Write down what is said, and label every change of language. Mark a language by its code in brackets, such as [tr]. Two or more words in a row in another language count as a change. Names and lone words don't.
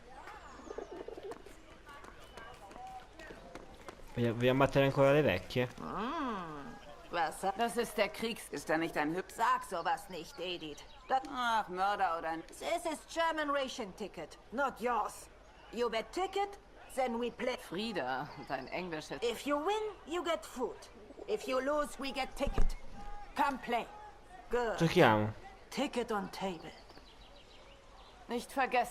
[it] Vogliamo battere ancora le vecchie? [de] Was? Das ist der Kriegs... Ist da nicht ein Hübsch? Sag sowas nicht, Edith. Ach, Mörder oder ein... [en] This is German ration ticket, not yours. You bet ticket, then we play. [de] Frieda, dein Englisch ist... [en] If you win, you get food. If you lose, we get ticket. Come play. Good. [it] Giochiamo. [en] Ticket on table. [de] Nicht vergessen,